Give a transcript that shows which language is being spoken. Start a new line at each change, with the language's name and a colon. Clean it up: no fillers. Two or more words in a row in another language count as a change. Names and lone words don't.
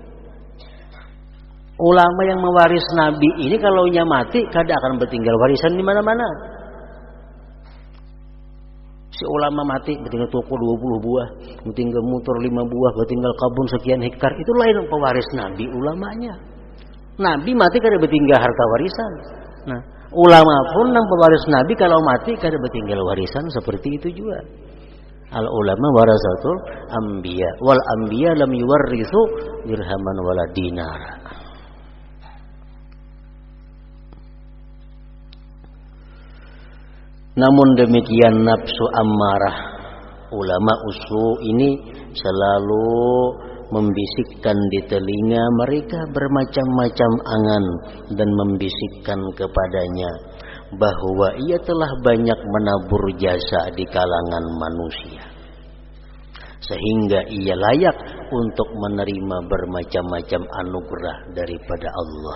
Banjar: Ulama yang mewaris Nabi ini kalau nya mati kadang akan bertinggal warisan di mana-mana. Si ulama mati bertinggal toko 20 buah, bertinggal motor 5 buah, bertinggal kebun sekian hektar. Itu lain pewaris Nabi ulamanya. Nabi mati kada bertinggal harta warisan. Nah, ulama pun nang pewaris Nabi kalau mati kada bertinggal warisan seperti itu juga.
Arabic: العلماء ورثة الأنبياء والأنبياء لم يورثوا درهما ولا دينار.
Indonesian: Namun demikian nafsu ammarah, ulama usu ini selalu membisikkan di telinga mereka bermacam-macam angan dan membisikkan kepadanya bahwa ia telah banyak menabur jasa di kalangan manusia sehingga ia layak untuk menerima bermacam-macam anugerah daripada Allah.